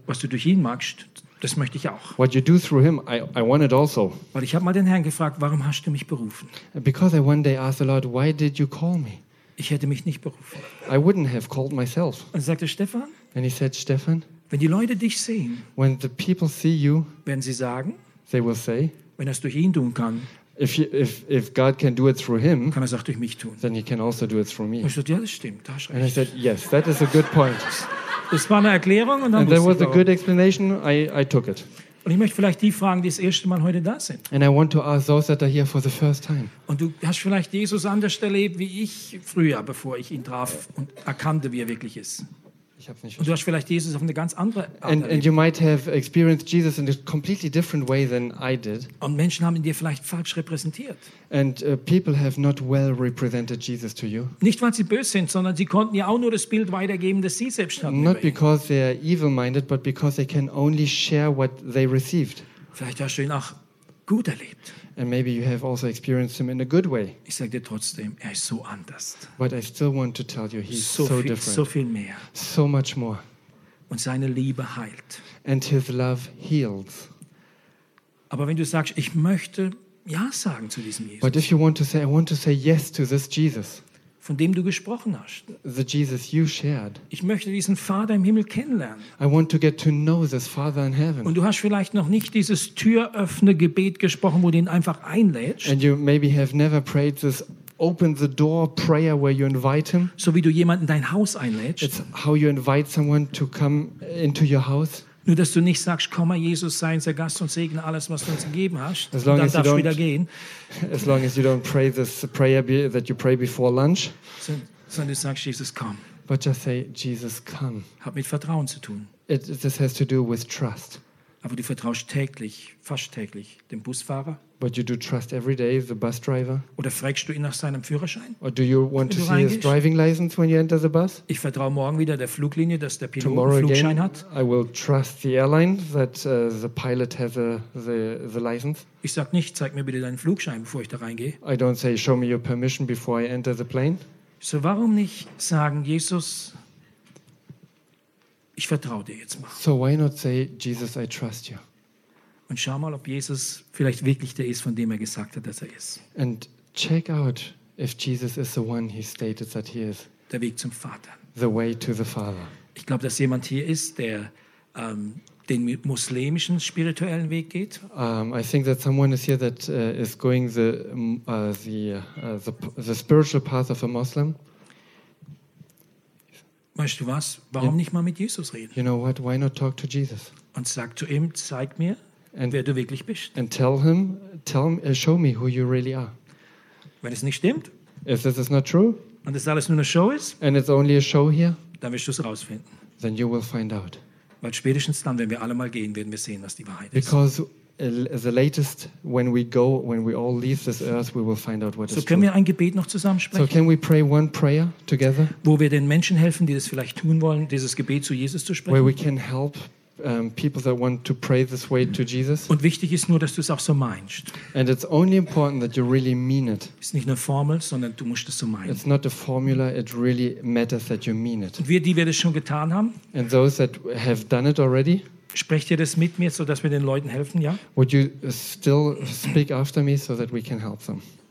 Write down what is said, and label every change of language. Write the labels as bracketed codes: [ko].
[de] was du durch ihn magst, das möchte ich auch. [en] What you do through him, I want it also. [de] Weil ich habe mal den Herrn gefragt, warum hast du mich berufen? [en] Because I one day asked the Lord, why did you call me? [de] Ich hätte mich nicht berufen. [en] I wouldn't have called myself. [de] Und sagte Stefan. [en] And he said, Stefan. [de] Wenn die Leute dich sehen. [en] When the people see you. [de] Wenn sie sagen. [en] They will say. [de] Wenn er es durch ihn tun kann. [en] If God can do it through him. [de] Kann er es auch durch mich tun. [en] Then he can also do it through me. [de] Und ich sagte, ja, das stimmt. Da hast recht. [en] And I said, yes, that is a good point. [de] Das war eine Erklärung und dann [en] and there was a good explanation, I took it. [de] Und ich möchte vielleicht die fragen, die das erste Mal heute da sind. [en] And I want to ask those that are here for the first time. [de] Und du hast vielleicht Jesus anders erlebt, wie ich früher, bevor ich ihn traf und erkannte, wie er wirklich ist. Ich hab's nicht und du hast vielleicht Jesus auf eine ganz andere Art erlebt. [en] And you might have experienced Jesus in a completely different way than I did. [de] Und Menschen haben ihn dir vielleicht falsch repräsentiert. [en] And people have not well represented Jesus to you. [de] Nicht weil sie böse sind, sondern sie konnten ja auch nur das Bild weitergeben, das sie selbst hatten. [en] Not because they are evil minded, but because they can only share what they received. [de] Vielleicht hast du ihn auch gut erlebt. [en] And maybe you have also experienced him in a good way. [de] Ich sage dir trotzdem, er ist so anders. [en] But I still want to tell you, he's so, so different. [de] So viel mehr. [en] So much more. [de] Und seine Liebe heilt. [en] And his love heals. [de] Aber wenn du sagst, ich möchte ja sagen zu diesem Jesus. [en] But if you want to say, I want to say yes to this Jesus. [de] Von dem du gesprochen hast. [en] The Jesus you shared. [de] Ich möchte diesen Vater im Himmel kennenlernen. [en] I want to get to know this Father in heaven. [de] Und du hast vielleicht noch nicht dieses Türöffne-Gebet gesprochen, wo du ihn einfach einlädst. [en] And you maybe have never prayed this open the door prayer where you invite him. [de] So wie du jemanden in dein Haus einlädst. [en] It's how you invite someone to come into your house. [de] Nur, dass du nicht sagst, komm mal, Jesus, sei unser Gast und segne alles, was du uns gegeben hast. Und dann darfst du wieder gehen. [en] As long as you don't pray this prayer that you pray before lunch. [de] Sondern du sagst, Jesus, komm. [en] But just say, Jesus, come. [de] Hat mit Vertrauen zu tun. [en] This has to do with trust. [de] Aber du vertraust täglich, fast täglich, dem Busfahrer. [en] But you do trust every day the bus driver. [de] Oder fragst du ihn nach seinem Führerschein? [en] Or do you want to see his driving license when you enter the bus? [de] Ich vertraue morgen wieder der Fluglinie, dass der Pilot einen Flugschein hat. [en] I will trust the airline that the pilot has the license. [de] Ich sag nicht, zeig mir bitte deinen Flugschein, bevor ich da reingehe. [en] I don't say, show me your permission before I enter the plane. [de] So warum nicht sagen, Jesus, ich vertraue dir jetzt mal. [en] So why not say, Jesus, I trust you. [de] Und schau mal, ob Jesus vielleicht wirklich der ist, von dem er gesagt hat, dass er ist. [en] And check out if Jesus is the one he stated that he is. [de] Der Weg zum Vater. [en] The way to the Father. [de] Ich glaube, dass jemand hier ist, der den muslimischen spirituellen Weg geht. [en] I think that someone is here that is going the spiritual path of a Muslim. [de] Weißt du was? Warum nicht mal mit Jesus reden? [en] You know what? Why not talk to Jesus? [de] Und sag zu ihm, zeig mir. and wer du wirklich bist. [en] And tell him, show me who you really are. [de] Wenn es nicht stimmt, [en] if this is not true, [de] und es alles nur eine Show ist, [en] and it's only a show here, [de] dann wirst du es rausfinden. [en] Then you will find out. Weil spätestens dann, wenn wir alle mal gehen, werden wir sehen, was die Wahrheit ist. Because the latest, when we go, when we all leave this earth, we will find out what is true. [de] So können wir ein Gebet noch zusammen sprechen? [en] So can we pray one prayer together? [de] Wo wir den Menschen helfen, die das vielleicht tun wollen, dieses Gebet zu Jesus zu sprechen. [en] Where we can help people that want to pray this way to Jesus. [de] Und wichtig ist nur, dass du es auch so meinst. [en] And it's only important that you really mean it. [de] Ist nicht eine Formel, sondern du musst es so meinen. [en] It's not a formula. It really matters that you mean it. [de] Und wir, die wir das schon getan haben. [en] And those that have done it already. [de] Sprecht ihr das mit mir, so dass wir den Leuten helfen, ja? [en] Would you still speak after me so that we can help them?